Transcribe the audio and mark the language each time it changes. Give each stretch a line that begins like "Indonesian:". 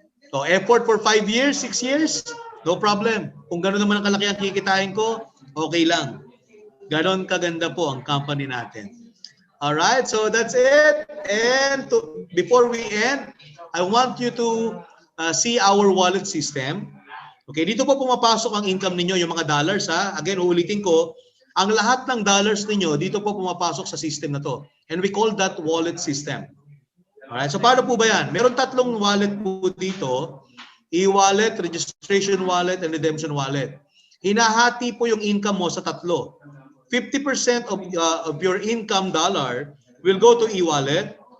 English: So effort for 5 years, 6 years, no problem.
Filipino: Kung gano'n naman ang kalaki ang kikitain ko, okay lang. Ganon kaganda po ang company natin.
English: Alright, so that's it. And before we end, I want you to see our wallet system.
Filipino: Okay, dito po pumapasok ang income ninyo, yung mga dollars Again, uulitin ko, ang lahat ng dollars ninyo, dito po pumapasok sa system na to.
English: And we call that wallet system.
Filipino: Alright, so paano po ba yan? Meron 3 wallet po dito.
English: E-wallet, registration wallet, and redemption wallet.
Filipino: Hinahati po yung income mo sa 3.
English: 50% of your income dollar will go to e-wallet.